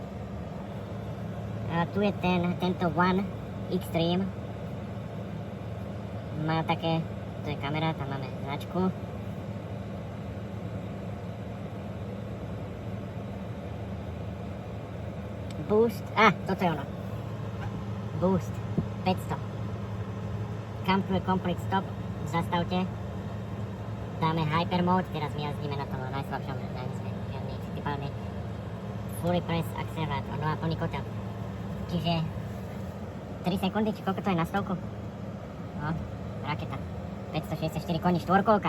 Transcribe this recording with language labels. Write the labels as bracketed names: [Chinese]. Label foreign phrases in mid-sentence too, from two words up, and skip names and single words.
[Slovak] A tu je tento One Extreme. Má také, to je kamera, tam máme značku. Boost, toto je ono. Boost, 500. [English] Come to a complete stop, [Slovak] zastavte. Dáme Hyper Mode, teraz my jazdíme na tom najslabšom, sme žiadny typálny [English] Fully Press Accelerator, [Slovak] no a plný kotel. Čiže 3 sekundy, či koľko to je na stovku? No, raketa. 564 koní, štvorkolka.